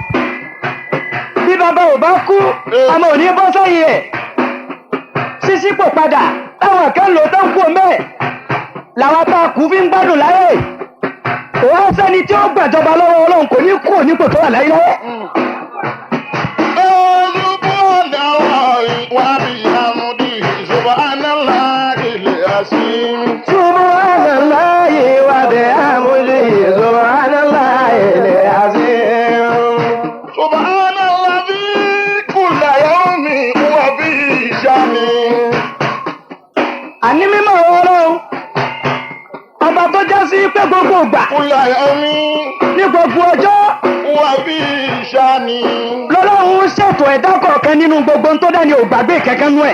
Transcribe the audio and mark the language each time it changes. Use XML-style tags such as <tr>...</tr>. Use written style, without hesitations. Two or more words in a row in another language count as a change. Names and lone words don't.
<yo>Bí bàbá ò bá kú ọmọ ò ní bọ́ sẹ́yìn ẹ̀. Ṣíṣí pò padà táwọn kan lò tó ń kú ọmọ ẹ̀ làwọn tá a kú fi ń gbádùn láyé. Òun sẹ́ni tí ó gbàjọba lọ́wọ́ Ọlọ́run kò ní kú nípò tó wà láyé láyé.</yo> <ar>سبحان الله وبحمده سبحان الله العظيم. سبحان الله كل يوم وفي شأن.</ar> <yo>Àní mímọ́ Ọlọ́run ọba tó já sí pé gbogbo ìgbà</yo> <ar>كل يوم</ar> <yo>ní gbogbo ọjọ́</yo> <ar>وفي شأن.</ar> <yo>lọ́lọ́run ṣètò ẹ̀dá kọ̀ọ̀kan nínú gbogbo tó dání ò gbàgbé kẹ̀kẹ́ nú ẹ̀.</yo>